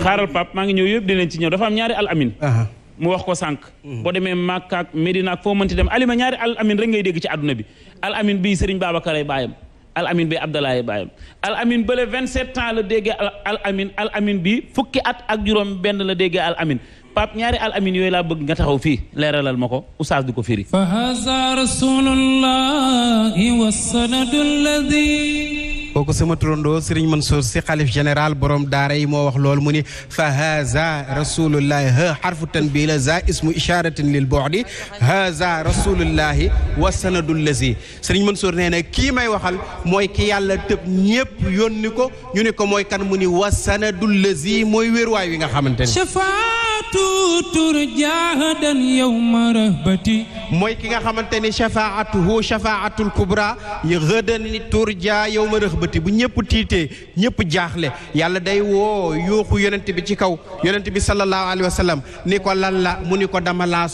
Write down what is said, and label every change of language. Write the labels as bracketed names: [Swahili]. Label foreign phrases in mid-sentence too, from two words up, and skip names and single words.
[Wolof] xaaral Pape maa ngi ñëw yëpp dinañ ci ñëw dafa am ñaari Al Amin mu wax ko sànq boo demee Makka ak Medina ak foo mënti dem alima ñaari Al Amin rek ngay dégg ci àdduna bi Al Amin bii Serigne Babacar ay baayam Al Amin bii Abdallah ay baayam Al Amin bële 27 ans la déggee Al Amin bii fukki at ak juróom benn la déggee Al Amin Pape ñaari Al Amin yooyu laa bëgg nga taxaw fii leeralal ma ko oustaz di ko firi [Arabic] فهذا رسول الله وسنده الذي [Wolof] kooku sama turandoo Serigne Mansour Sy xalif général borom daara yi moo wax loolu mu ni [Arabic] فهذا رسول الله ها حرف تنبيه [Wolof] la [Arabic] ذا اسم إشارة للبعد هذا رسول الله وسنده الذي [Wolof] Serigne Mansour nee na kii may waxal mooy ki yàlla tëb ñépp yónni ko ñu ne ko mooy kan mu ni [Arabic] وسنده الذي [Wolof] mooy wéeruwaay wi nga xamante ni [Arabic] شفاعة ترتجى يوم رهبة [Wolof] mooy ki nga xamante ni [Arabic] شفاعته الشفاعة الكبرى [Wolof] yi gëdan [Arabic] ترجى يوم رهبة [Wolof] bu ñëpp tiitee ñëpp jaaxle yàlla day woo yuuxu yonent bi ci kaw yonent bi [Arabic] صلى الله عليه وسلم [Wolof] ni ko lan la mu ni ko dama laa